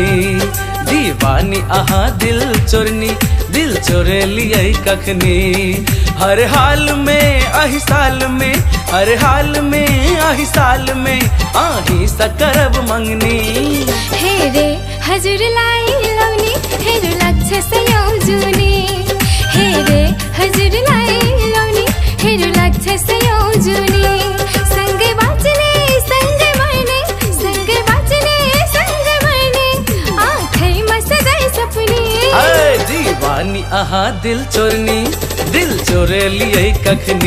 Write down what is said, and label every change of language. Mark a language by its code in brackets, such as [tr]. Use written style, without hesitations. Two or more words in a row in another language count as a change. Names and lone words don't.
[mai] दीवानी आहा दिल चोरनी, दिल चोरे लिए कखनी। हर हाल में आही साल में, हर हाल में आही साल में आही सकरब मंगनी। [ne] हे रे हजुर लाई लौनी हेरो लाग्छ सयौजुनी। हे रे हजुर लाई लौनी हेरो लाग्छ सयौजुनी। सँगै बाँच्ने सँगै मर्ने, सँगै बाँच्ने सँगै मर्ने आँखैमा सधैँ सपनी। [mai] दीवानी आहा दिल चोरनी, दिल चोरे लिए कखनी।